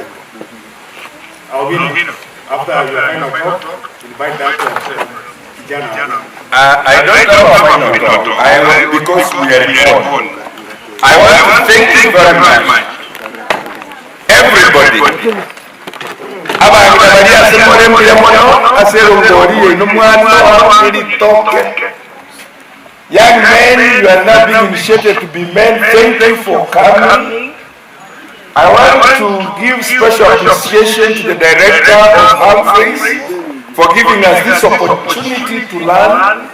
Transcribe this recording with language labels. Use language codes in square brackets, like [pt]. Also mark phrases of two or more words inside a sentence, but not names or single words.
[en] Albino, after your final talk, invite that Jana. I don't have a final talk. Because we are born. I want to thank you very much. Everybody. [guz] Abantu bari asemore muri mono aserongori n'umwana wa Toke. [en] Young men, you are now being initiated to be men. Thank you for coming. I want to give special appreciation to the director of Humphreys for giving us this opportunity to learn.